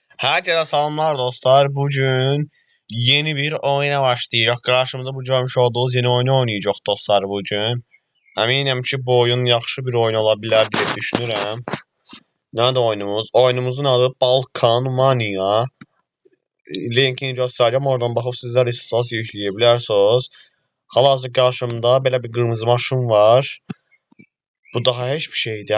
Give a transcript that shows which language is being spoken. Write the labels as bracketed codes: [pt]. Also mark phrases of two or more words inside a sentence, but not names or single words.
[tr] Herkese selamlar dostlar. Bugün yeni bir oyuna başlayacağız. Karşımızda bu görmüş olduğunuz yeni oyunu oynayacağız dostlar bugün. Eminim ki [az] bu oyun yaxşı bir oyun ola bilər diye düşünürəm. Nədir oyunumuz? Oyunumuzun adı Balkan Mania. Linkini göstərəcəm. Oradan baxıb sizlər istəsəz yükləyə bilərsiniz. Hal-hazırda qarşımda belə bir qırmızı maşın var. Bu daha heç bir şeydir.